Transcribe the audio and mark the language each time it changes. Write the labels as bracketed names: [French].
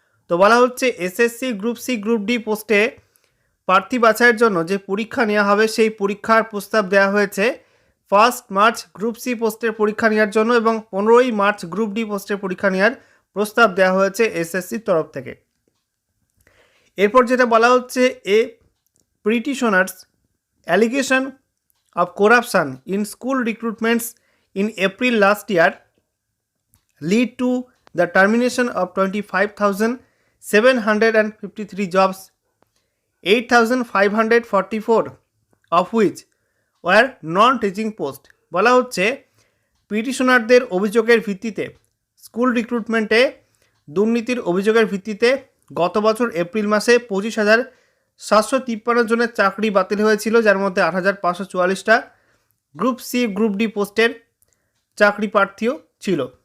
[Bangla] তো বলা হচ্ছে SSC group C group D পোস্টে প্রার্থী বাছাইয়ের জন্য যে পরীক্ষা নেওয়া হবে সেই পরীক্ষার প্রস্তাব দেওয়া হয়েছে 1 মার্চ গ্রুপ সি পোস্টের পরীক্ষা নেওয়ার জন্য এবং 15 মার্চ গ্রুপ ডি পোস্টের পরীক্ষা নেওয়ার প্রস্তাব দেওয়া হয়েছে এসএসসির তরফ থেকে। এরপর যেটা বলা হচ্ছে [English] petitioners allegation of corruption in school recruitments in April last year lead to the termination of 25,753 jobs, 8,544 of which were non-teaching post। [Bangla] বলা হচ্ছে পিটিশনারদের অভিযোগের ভিত্তিতে স্কুল রিক্রুটমেন্টে দুর্নীতির অভিযোগের ভিত্তিতে গত বছর এপ্রিল মাসে 25,753 জনের চাকরি বাতিল হয়েছিল, যার মধ্যে 8,544টা গ্রুপ সি গ্রুপ ডি পোস্টের চাকরি প্রার্থীও ছিল।